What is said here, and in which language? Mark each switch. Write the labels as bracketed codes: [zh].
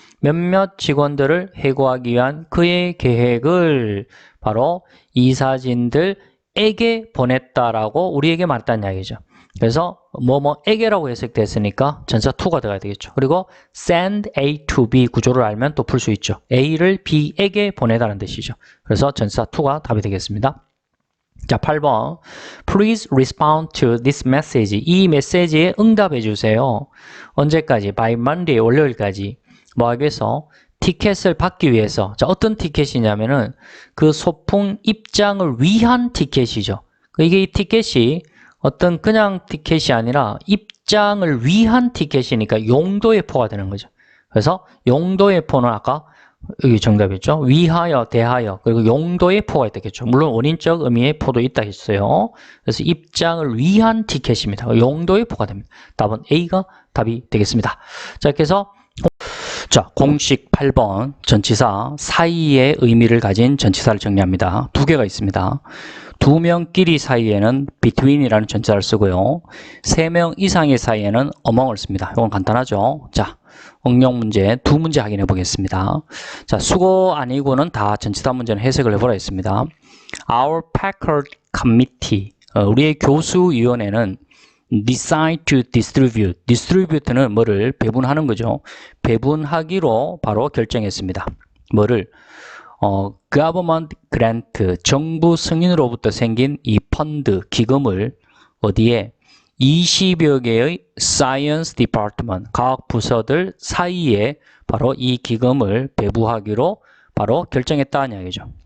[ko] 몇몇 직원들을 해고하기 위한 그의 계획을 바로 이사진들에게 보냈다라고 우리에게 말했다는 이야기죠. 그래서 뭐뭐에게라고 해석됐으니까 전치사 to가 들어가야 되겠죠. 그리고 send A to B 구조를 알면 또 풀 수 있죠. A를 B에게 보내다는 뜻이죠. 그래서 전치사 to가 답이 되겠습니다. 자, 8번. [en] Please respond to this message. [ko] 이 메시지에 응답해 주세요. 언제까지? [en] By Monday, [ko] 월요일까지. 뭐 하기 위해서? 티켓을 받기 위해서. 자, 어떤 티켓이냐면은 그 소풍 입장을 위한 티켓이죠. 이게 이 티켓이 어떤 그냥 티켓이 아니라 입장을 위한 티켓이니까 용도의 포가 되는 거죠. 그래서 용도의 포는 아까 여기 정답이었죠. 위하여, 대하여, 그리고 용도의 포가 있겠죠. 물론 원인적 의미의 포도 있다 했어요. 그래서 입장을 위한 티켓입니다. 용도의 포가 됩니다. 답은 A가 답이 되겠습니다. 자, 이렇게 해서 자, 공식 8번 전치사 사이의 의미를 가진 전치사를 정리합니다. 두 개가 있습니다. 두 명끼리 사이에는 between이라는 전치사를 쓰고요. 세 명 이상의 사이에는 among을 씁니다. 이건 간단하죠. 자, 응용 문제 두 문제 확인해 보겠습니다. 자, 수고 아니고는 다 전치사 문제는 해석을 해보라 했습니다. [en] Our faculty committee, [ko] 우리의 교수위원회는 [en] decide to distribute, [ko] distribute는 뭐를 배분하는 거죠. 배분하기로 바로 결정했습니다. 뭐를? government grant, 정부 승인으로부터 생긴 이 펀드, 기금을 어디에? 20여 개의 science department, 과학 부서들 사이에 바로 이 기금을 배부하기로 바로 결정했다는 이야기죠.